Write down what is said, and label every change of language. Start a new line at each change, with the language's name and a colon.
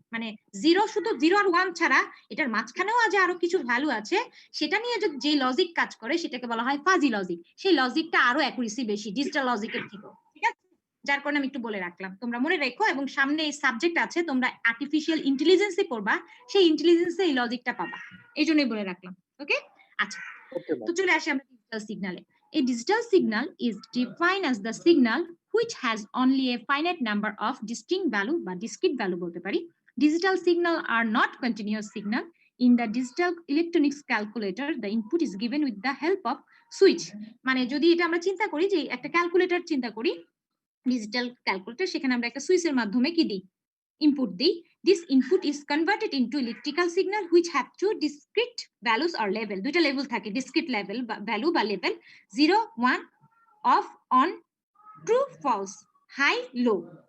Bangla: মানে শুধু 0 আর 1 ছাড়া এটার মাঝখানেও আজ আরো কিছু ভ্যালু আছে, সেটা নিয়ে যে লজিক কাজ করে সেটাকে বলা হয় ফাজি লজিক। সেই লজিকটা আরো অ্যাকুরেসি বেশি ডিজিটাল লজিকের থেকে, ঠিক আছে? যার কারণে আমি একটু বলে রাখলাম, তোমরা মনে রেখো। এবং সামনে এই সাবজেক্ট আছে, তোমরা আর্টিফিশিয়াল ইন্টেলিজেন্সে পড়বা, সেই ইন্টেলিজেন্সে এই লজিকটা পাবা, এই জন্যই বলে রাখলাম। ওকে, আচ্ছা।
English: okay
Bangla: তো
English: Ma'am.
Bangla: চলে আসি আমরা digital সিগন্যালে।
English: A digital signal is defined as the signal which has only a finite number of distinct value
Bangla: বা
English: discrete value
Bangla: বলতে পারি।
English: Digital signal are not continuous signal. In the digital electronics calculator, the input is given with the help of switch.
Bangla: মানে যদি এটা আমরা চিন্তা করি যে একটা ক্যালকুলেটর চিন্তা করি, ডিজিটাল ক্যালকুলেটর, সেখানে আমরা একটা সুইচের মাধ্যমে কি দিই? ইনপুট দিই।
English: This input is converted into electrical signal which have two discrete values or level.
Bangla: দুইটা লেভেল থাকে, discrete level বা ভ্যালু বা level, 0 1,
English: off on, true false, high low।